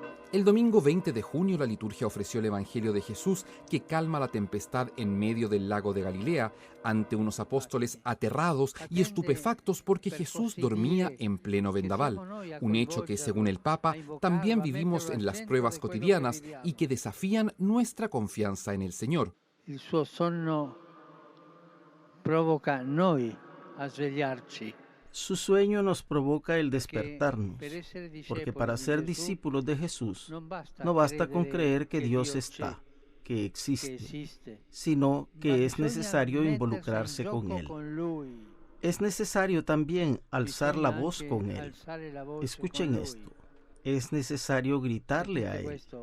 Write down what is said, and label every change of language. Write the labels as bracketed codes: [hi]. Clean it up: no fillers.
[es] El domingo 20 de junio la liturgia ofreció el Evangelio de Jesús que calma la tempestad en medio del lago de Galilea ante unos apóstoles aterrados y estupefactos porque Jesús dormía en pleno vendaval, un hecho que según el Papa también vivimos en las pruebas cotidianas y que desafían nuestra confianza en el Señor. [it] Il suo sonno provoca noi a svegliarci. [es] Su sueño nos provoca el despertarnos, porque para ser discípulos de Jesús no basta con creer que Dios está, que existe, sino que es necesario involucrarse con Él. Es necesario también alzar la voz con Él. Escuchen esto, es necesario gritarle a Él.